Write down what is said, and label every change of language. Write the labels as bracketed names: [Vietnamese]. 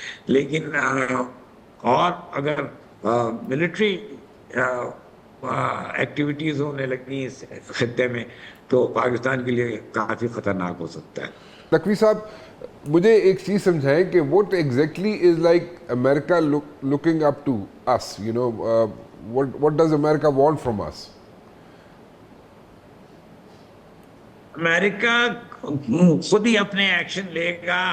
[Urdu] لیکن اور اگر ملٹری ایکٹیویٹیز ہونے لگی اس خطے میں، تو پاکستان کے لیے کافی خطرناک ہو سکتا ہے. نقوی صاحب، مجھے ایک چیز سمجھائیں کہ [English] what exactly is like America looking up to us, you know, what does America want from us? [Urdu] امریکہ خود ہی اپنے ایکشن لے گا.